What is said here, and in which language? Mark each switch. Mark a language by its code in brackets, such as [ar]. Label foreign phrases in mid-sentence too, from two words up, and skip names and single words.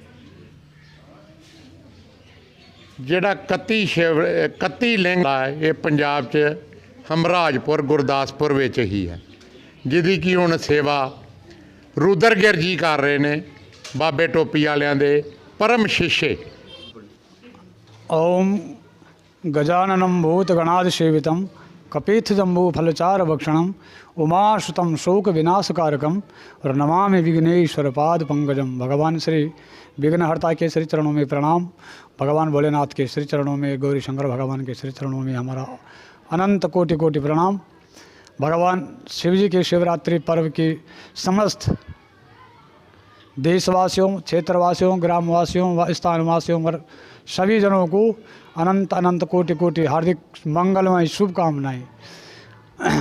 [pa] ਜਿਹੜਾ 31 ਲਿੰਗ ਹੈ ਇਹ ਪੰਜਾਬ 'ਚ ਹਮਰਾਜਪੁਰ ਗੁਰਦਾਸਪੁਰ ਵਿੱਚ ਹੀ ਹੈ, ਜਿਹਦੀ ਕਿ ਹੁਣ ਸੇਵਾ ਰੁਦਰਗਿਰ ਜੀ ਕਰ ਰਹੇ ਨੇ, ਬਾਬੇ ਟੋਪੀ ਵਾਲਿਆਂ ਦੇ ਪਰਮ ਸ਼ਿष्य। [sa] ओम गजाननं भूतगणादिसेवितं कपीथजम्बूफलचारभक्षणं उमाश्रुतं शोकविनाशकारकं और नमामि विघ्नेश्वरपादपङ्कजं। [hi] भगवान श्री विघ्नहर्ता के श्री चरणों में प्रणाम। भगवान भोलेनाथ के श्री चरणों में, गौरी शंकर भगवान के श्री चरणों में हमारा अनंत कोटि कोटि प्रणाम। भगवान शिव जी के शिवरात्रि पर्व की समस्त देशवासियों, क्षेत्रवासियों, ग्रामवासियों व स्थानवासियों और सभी जनों को अनंत अनंत कोटि कोटि हार्दिक मंगलमय शुभकामनाएं।